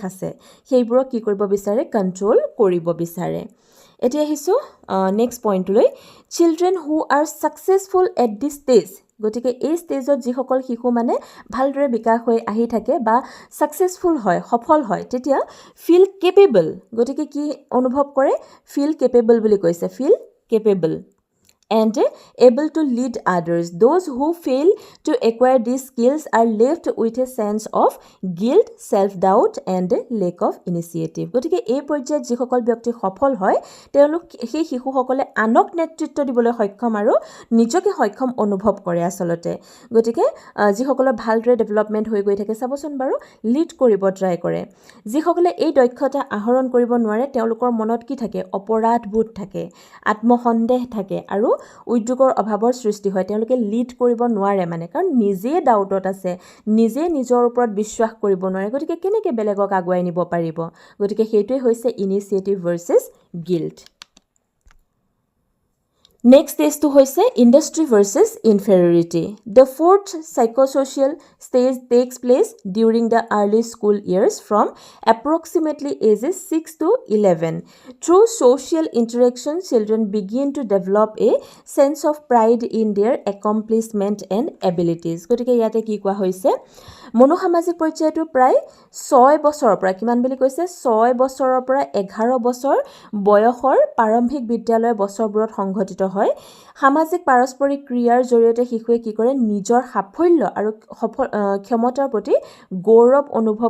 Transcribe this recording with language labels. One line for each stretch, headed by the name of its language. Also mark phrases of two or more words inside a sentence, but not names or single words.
Assamese: আছে সেইবোৰক কি কৰিব বিচাৰে কন্ট্ৰোল কৰিব বিচাৰে এতিয়া আহিছোঁ নেক্সট পইণ্টলৈ
English: children who are successful at this stage
Assamese: গতিকে এই ষ্টেজত যিসকল শিশু মানে ভালদৰে বিকাশ হৈ আহি থাকে বা ছাকচেছফুল হয় সফল হয় তেতিয়া
English: feel capable
Assamese: গতিকে কি অনুভৱ কৰে
English: feel capable
Assamese: বুলি কৈছে
English: feel capable and able to lead others. Those who fail to acquire these skills are left with a sense of guilt, self-doubt and lack of initiative.
Assamese: গতিকে এই পৰ্যায়ত যিসকল ব্যক্তি সফল হয় তেওঁলোক সেই শিশুসকলে আনক নেতৃত্ব দিবলৈ সক্ষম আৰু নিজকে সক্ষম অনুভৱ কৰে আচলতে গতিকে যিসকলৰ ভালদৰে ডেভেলপমেণ্ট হৈ গৈ থাকে চাবচোন বাৰু লিড কৰিব ট্ৰাই কৰে যিসকলে এই দক্ষতা আহৰণ কৰিব নোৱাৰে তেওঁলোকৰ মনত কি থাকে অপৰাধবোধ থাকে আত্মসন্দেহ থাকে আৰু উদ্যোগৰ অভাৱৰ সৃষ্টি হয় তেওঁলোকে লিড কৰিব নোৱাৰে মানে কাৰণ নিজে ডাউটত আছে নিজে নিজৰ ওপৰত বিশ্বাস কৰিব নোৱাৰে গতিকে কেনেকৈ বেলেগক আগুৱাই নিব পাৰিব গতিকে সেইটোৱে হৈছে
English: initiative versus guilt Next stage to hoise industry versus inferiority. The fourth psychosocial stage takes place during the early school years from approximately ages 6 to 11. Through social interaction, children begin to develop a sense of pride in their accomplishment and abilities.
Assamese: গতিকে ইয়াতে কি কোৱা হৈছে মনোসামাজিক পৰ্যায়টো প্ৰায় 6 বছৰৰ পৰা কিমান বুলি কৈছে 6 বছৰৰ পৰা 11 বছৰ বয়সৰ প্ৰাৰম্ভিক বিদ্যালয় বছৰবোৰত সংঘটিত হয় সামাজিক পাৰস্পৰিক ক্ৰিয়াৰ জৰিয়তে শিশুৱে কি কৰে নিজৰ সাফল্য আৰু ক্ষমতাৰ প্ৰতি গৌৰৱ অনুভৱ